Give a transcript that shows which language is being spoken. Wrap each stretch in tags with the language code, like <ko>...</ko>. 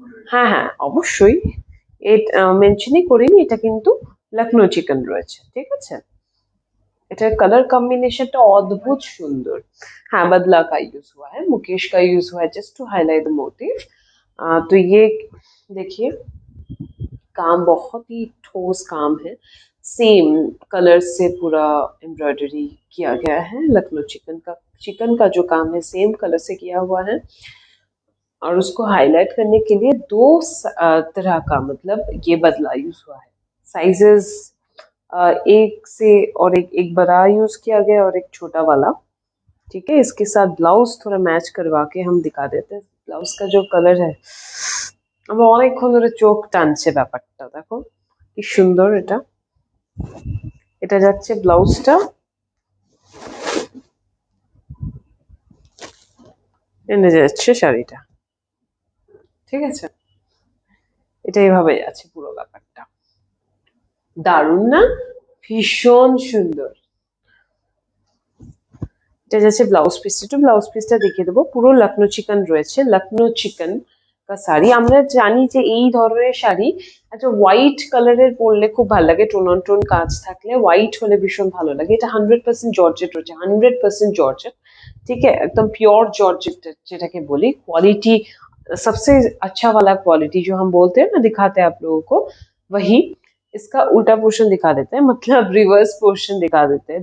<bn>হ্যাঁ হ্যাঁ অবশ্যই, এটা মেনশনই করিনি, এটা কিন্তু লখনৌ চিকেন রয়েছে, ঠিক আছে। এটার কালার कॉम्बिनेशनটা অদ্ভুত সুন্দর।</bn> <hi>हाँ बदला का यूज हुआ है, मुकेश का यूज हुआ है</hi> <en>Just to highlight the motive.</en> <hi>तो ये देखिए काम बहुत ही ठोस काम है, सेम कलर से पूरा एम्ब्रॉयडरी किया गया है। लखनऊ चिकन का जो काम है सेम कलर से किया हुआ है, और उसको हाईलाइट करने के लिए दो तरह का मतलब ये बदला यूज हुआ है। साइजेस एक से और एक बड़ा यूज किया गया और एक छोटा वाला, ठीक है। इसके साथ ब्लाउज थोड़ा मैच करवा के हम दिखा देते हैं। ब्लाउज का जो कलर है</hi> <bn>আমার অনেকক্ষণ ধরে চোখ টানছে ব্যাপারটা, দেখো কি সুন্দর। এটা যাচ্ছে ব্লাউজটা, এনে যাচ্ছে শাড়িটা, ঠিক আছে। এটা এইভাবে যাচ্ছে পুরো ব্যাপারটা, দারুণ না? ভীষণ সুন্দর। এটা যাচ্ছে ব্লাউজ পিস, একটু ব্লাউজ পিসটা দেখিয়ে দেবো। পুরো লখনৌ চিকেন রয়েছে, লখনৌ চিকেন কা শাড়ি। আমরা জানি যে এই ধরনের শাড়ি একটা হোয়াইট কালারের পরলে খুব ভালো লাগে, টোন অন টোন কাজ থাকলে হোয়াইট হলে ভীষণ ভালো লাগে। এটা 100% জর্জেট রয়েছে, 100% জর্জেट,</bn> <hi>ठीक है, एकदम प्योर जॉर्जेट</hi> <bn>যেটাকে বলি।</bn> <hi>क्वालिटी सबसे अच्छा वाला क्वालिटी जो हम बोलते हैं ना, दिखाते हैं आप लोगों को, वही। इसका उल्टा पोर्शन दिखा देते हैं, मतलब रिवर्स पोर्शन दिखा देते हैं।</hi>